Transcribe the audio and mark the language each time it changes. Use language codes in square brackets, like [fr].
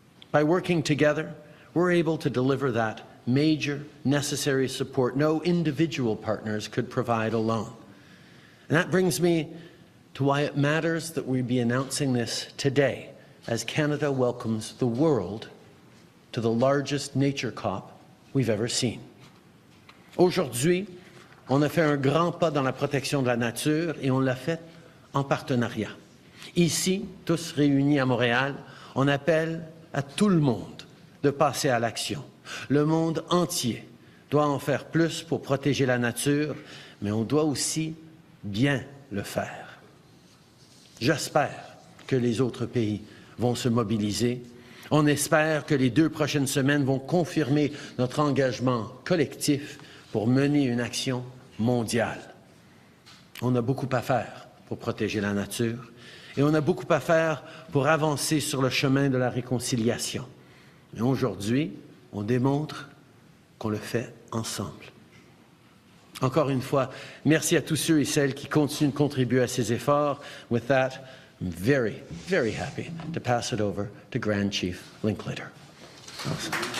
[en] By working together, we're able to deliver that major necessary support no individual partners could provide alone. And that brings me to why it matters that we be announcing this today, as Canada welcomes the world to the largest nature COP we've ever seen. [fr] Aujourd'hui, on a fait un grand pas dans la protection de la nature et on l'a fait en partenariat. Ici, tous réunis à Montréal, on appelle à tout le monde de passer à l'action. Le monde entier doit en faire plus pour protéger la nature, mais on doit aussi bien le faire. J'espère que les autres pays vont se mobiliser. On espère que les 2 prochaines semaines vont confirmer notre engagement collectif pour mener une action mondiale. On a beaucoup à faire pour protéger la nature et on a beaucoup à faire pour avancer sur le chemin de la réconciliation. Et aujourd'hui, on démontre qu'on le fait ensemble. Encore une fois, merci à tous ceux et celles qui continuent de contribuer à ces efforts. [en] With that, I'm very, very happy to pass it over to Grand Chief Linklater. Awesome.